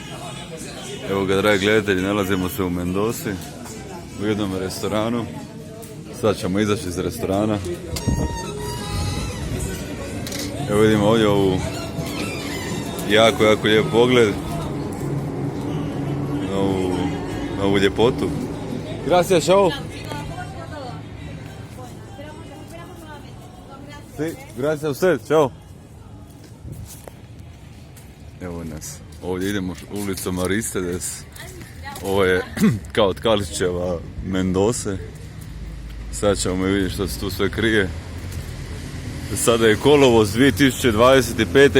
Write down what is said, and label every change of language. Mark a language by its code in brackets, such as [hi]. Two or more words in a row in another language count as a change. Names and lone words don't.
[hr] Evo ga, dragi gledatelji, nalazimo se u Mendozi, u jednom restoranu. Sad ćemo izaći iz restorana. Evo vidimo ovdje ovu jako lijep pogled na ovu ljepotu. [es] Gracias, chao. Sí, gracias a usted, [hr] čao. Evo nas, ovdje idemo ulicom Aristides. Ovo je kao od Kalićeva Mendose. Sad ćemo vidjeti što se tu sve krije. Sada je kolovoz 2025.